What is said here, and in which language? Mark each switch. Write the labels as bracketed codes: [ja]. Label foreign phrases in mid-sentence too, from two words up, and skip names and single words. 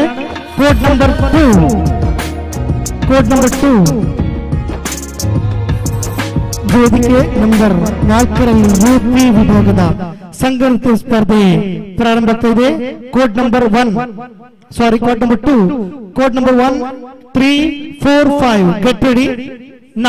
[en] code number 2 [kn] ವೇದಿಕೆ ನಂಬರ್ 4ರಲ್ಲಿ UP ವಿಭಾಗದ ಸಂಘನೃತ್ಯ ಸ್ಪರ್ಧೆ ಪ್ರಾರಂಭವಾಗ್ತಾ ಇದೆ. [en] code number 2, code number 1, 3, 4, 5 get ready now.